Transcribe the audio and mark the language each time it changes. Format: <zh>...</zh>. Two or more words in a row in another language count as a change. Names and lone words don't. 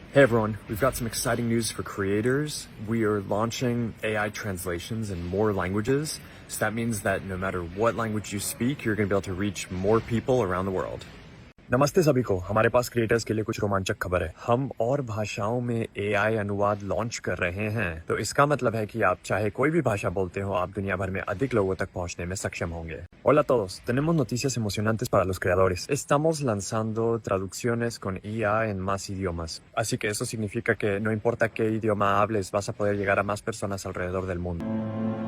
<en>Hey everyone, we've got some exciting news for creators. We are launching AI translations in more languages. So that means that no matter what language you speak, you're going to be able to reach more people around the world.</en> <hi>नमस्ते सभी को, हमारे पास क्रिएटर्स के लिए कुछ रोमांचक खबर है। हम और भाषाओं में AI अनुवाद लॉन्च कर रहे हैं। तो इसका मतलब है कि आप चाहे कोई भी भाषा बोलते हो, आप दुनिया भर में अधिक लोगों तक पहुंचने में सक्षम होंगे।</hi> <es>Hola a todos, tenemos noticias emocionantes para los creadores. Estamos lanzando traducciones con IA en más idiomas. Así que eso significa que no importa qué idioma hables, vas a poder llegar a más personas alrededor del mundo.</es>